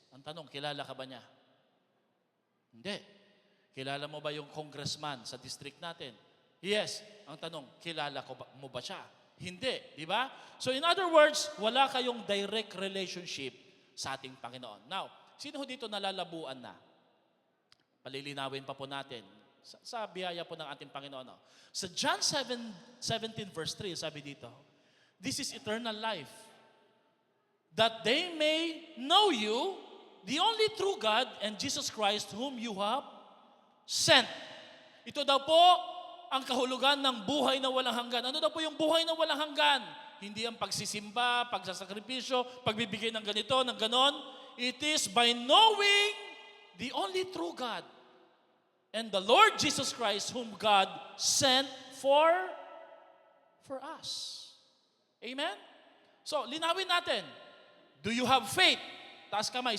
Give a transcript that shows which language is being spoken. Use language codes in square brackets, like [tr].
[tl] Ang tanong, kilala ka ba niya? Hindi. Kilala mo ba yung congressman sa district natin? Yes. Ang tanong, kilala mo ba siya? Hindi, di ba? [en] So in other words, [tl] wala kayong direct relationship sa ating Panginoon. Now, sino ho dito nalalabuan na? Palilinawin pa po natin sa biyaya po ng ating Panginoon. [en] No? [tl] Sa John 17 verse 3, sabi dito, [en] this is eternal life, that they may know you, the only true God, and Jesus Christ whom you have sent. [tl] Ito daw po ang kahulugan ng buhay na walang hanggan. Ano daw po yung buhay na walang hanggan? Hindi ang pagsisimba, pagsasakripisyo, pagbibigay ng ganito, ng ganon. [en] It is by knowing the only true God and the Lord Jesus Christ whom God sent for us. Amen? So, [tl] linawin natin. [en] Do you have faith? [tl] Taas kamay.